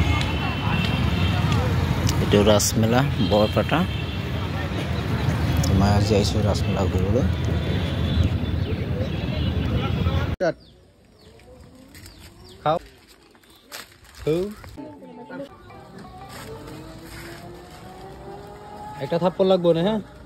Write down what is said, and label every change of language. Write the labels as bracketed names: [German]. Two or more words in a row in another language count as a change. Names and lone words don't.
[Assamese] রাসমেলা বরপাটা আজি আহিছোঁ ৰাজমলা ঘূৰিবলৈ। [Bangla] খাও একটা থাপ্পড় লাগবো না হ্যাঁ